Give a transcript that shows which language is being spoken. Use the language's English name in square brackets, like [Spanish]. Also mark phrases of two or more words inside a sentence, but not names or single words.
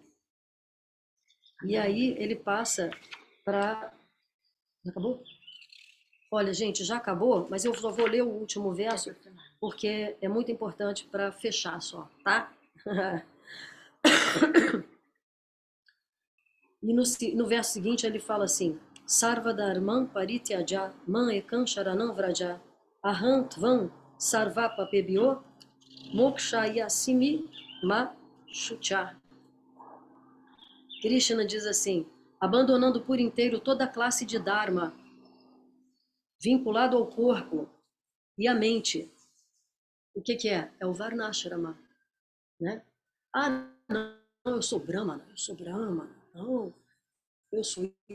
[Portuguese] E aí ele passa para... Acabou? Olha, gente, já acabou, mas eu só vou ler o último verso, porque é muito importante para fechar só, tá? E no verso seguinte ele fala assim, [Sanskrit] सर्वधर्मान् परित्यज्य माम् एकं शरणं व्रज अहं त्वां सर्वपापेभ्यो मोक्षयिष्यामि मा शुचः. [Portuguese] Krishna diz assim, abandonando por inteiro toda a classe de Dharma, vinculado ao corpo e à mente. O que é? É o Varnashrama, né? Não, eu sou Brahmana, não, eu sou...